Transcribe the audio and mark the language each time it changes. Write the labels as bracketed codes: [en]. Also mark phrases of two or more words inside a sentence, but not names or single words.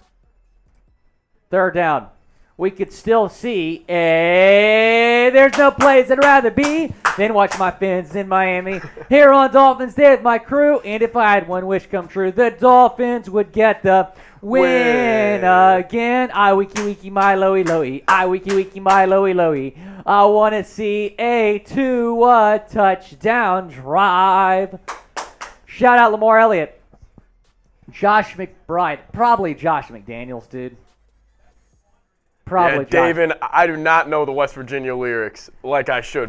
[en] 3rd down. We could still see there's no place I'd rather be than watch my Fins in Miami. Here on Dolphins Day with my crew, and if I had one wish come true, the Dolphins would get the win again. I wiki wiki my loey loey. I wiki wiki my loey loey. I want to see a Tua touchdown drive. Shout out Lamar Elliott. Josh McBride. Probably Josh McDaniels, dude. Probably Yeah, David, I do not know the West Virginia lyrics like I should.